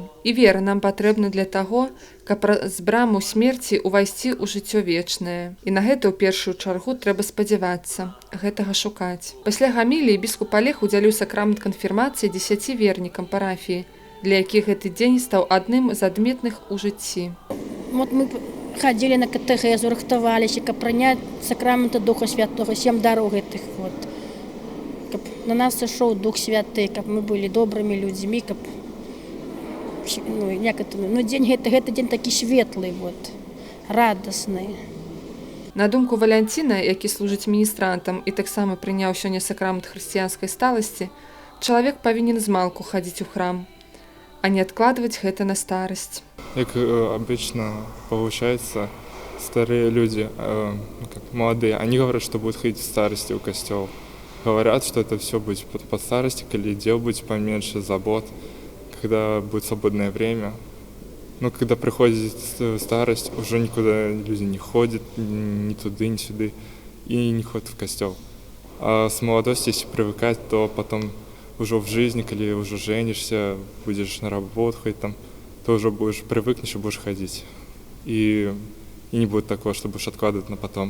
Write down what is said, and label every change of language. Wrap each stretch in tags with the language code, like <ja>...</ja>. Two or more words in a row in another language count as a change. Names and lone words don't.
<be>І вера нам патрэбна для таго, каб праз браму смерці ўвайсці ў жыццё вечнае. І на гэта ў першую чаргу трэба спадзявацца, гэтага шукаць. Пасля гаміліі біскуп Олег удзяліў сакрамент канфірмацыі 10 вернікам парафіі, для якіх гэты дзень стаў адным з адметных у жыцці.</be> <ru>Вот мы ходили на катехезу, рыхтовались, как принять сакрамента Духа Святого, 7 дорог этих вот. Как на нас сошел Дух Святый, как мы были добрыми людьми, как день это день такой светлый, вот, радостный. На думку Валянціна, які служыць міністрантам і таксама прыняў сёння сакрамент хрысціянскай сталасці, чалавек павінен змалку хадзіць у храм, а не откладывать гэта на старость. Как обычно получается, старые люди, как молодые, они говорят, что будут ходить в старости в костел. Говорят, что это все будет под старости, или дел будет поменьше, забот, когда будет свободное время. Но когда приходит старость, уже никуда люди не ходят, ни туда, ни сюда, и не ходят в костел. А с молодости, если привыкать, то потом уже в жизни, когда уже женишься, будешь на работу ходить там, то уже будешь привыкнешь и будешь ходить. И не будет такого, что будешь откладывать на потом.</ru>